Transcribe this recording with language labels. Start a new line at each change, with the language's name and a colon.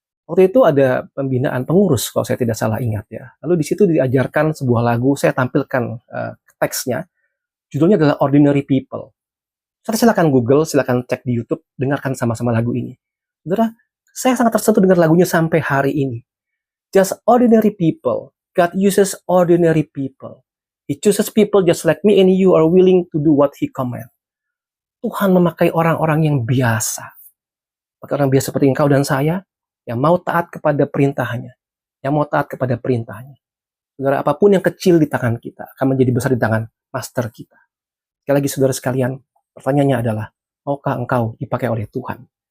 Indonesian: Waktu itu ada pembinaan pengurus kalau saya tidak salah ingat ya. Lalu di situ diajarkan sebuah lagu, saya tampilkan teksnya. Judulnya adalah Ordinary People. Saudara, silakan Google, silakan cek di YouTube, dengarkan sama-sama lagu ini. Saudara, saya sangat tersentuh dengan lagunya sampai hari ini.
English: Just ordinary people. God uses ordinary people. He chooses people just like me and you are willing to do what He command.
Indonesian: Tuhan memakai orang-orang yang biasa. Orang biasa seperti engkau dan saya, yang mau taat kepada perintahnya. Yang mau taat kepada perintahnya. Saudara, apapun yang kecil di tangan kita, akan menjadi besar di tangan master kita. Sekali lagi, saudara sekalian, pertanyaannya adalah, maukah engkau dipakai oleh Tuhan?